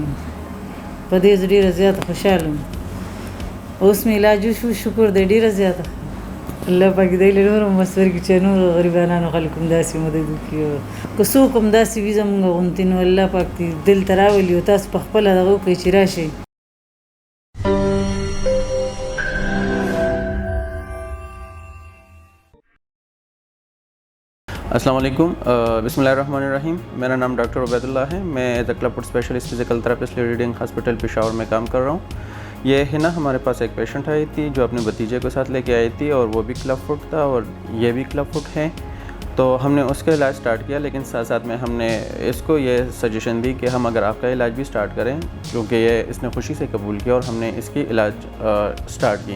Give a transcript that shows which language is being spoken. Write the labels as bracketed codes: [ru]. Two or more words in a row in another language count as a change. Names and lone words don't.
[ps] په دې زه ډېره زیاته خوشحاله یم. اوس مې علاج وشو، شکر دی، ډېره زیاته الله پاک دی له نورو مصور کړي چې نورو غریبانانو خلکو هم داسې مدد وکړي. که څوک هم داسې وي زمونږ غوندې، نو الله پاک دې دلته راولي او تاسو په خپله دغه وکړئ چې راشئ. [ar] السلام علیکم. بسم اللہ الرحمن الرحیم. [ur] میرا نام ڈاکٹر عبید اللہ ہے. میں [en] as a club foot specialist physical therapist [ur] لیڈنگ ہاسپٹل پشاور میں کام کر رہا ہوں. یہ حنا ہمارے پاس ایک پیشنٹ آئی تھی جو اپنے بھتیجے کے ساتھ لے کے آئی تھی، اور وہ بھی [en] club foot [ur] تھا اور یہ بھی [en] club foot [ur] ہے. تو ہم نے اس کا علاج سٹارٹ کیا، لیکن ساتھ ساتھ میں ہم نے اس کو یہ سجیشن دی کہ ہم اگر آپ کا علاج بھی سٹارٹ کریں، کیونکہ یہ اس نے خوشی سے قبول کیا، اور ہم نے اس کی علاج سٹارٹ کی.